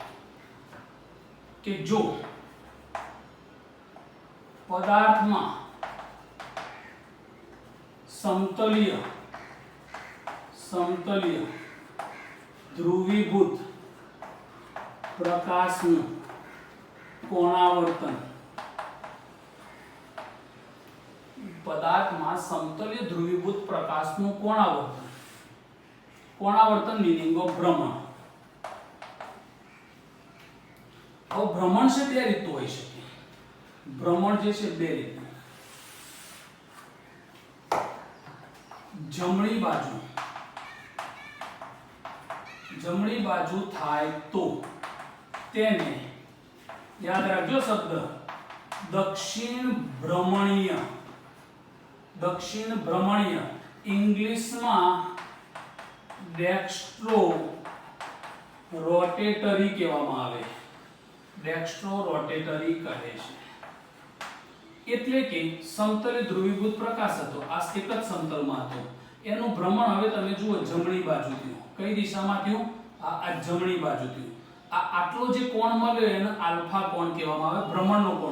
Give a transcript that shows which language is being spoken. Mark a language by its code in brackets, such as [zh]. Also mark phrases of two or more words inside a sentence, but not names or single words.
[gu] કે જો પદાર્થમાં સમતલીય ધ્રુવીભૂત પ્રકાશનું કોણાવર્તન પદાર્થમાં સમતલીય ધ્રુવીભૂત પ્રકાશનું કોણાવર્તન [en] meaning of [hi] भ्रमण अब भ्रमण से [gu] બે રીતો હોઈ શકે ભ્રમણ જે છે બે રીત જમણી બાજુ થાય તો તેને યાદ રાખજો શબ્દ દક્ષિણ ભ્રમણીય ઇંગ્લિશમાં [en] dextro rotatory [gu] કહેવામાં આવે [en] dextro rotatory [gu] કહે છે એટલે કે સમતલે ધ્રુવીભૂત પ્રકાશ હતો આ એક જ સમતલમાં હતો એનું ભ્રમણ હવે તમે જુઓ જમણી બાજુ થયું કઈ દિશામાં થયું આ જમણી બાજુ થયું આ આટલો જે કોણ મળ્યો એને આલ્ફા કોણ કહેવામાં આવે ભ્રમણનો કોણ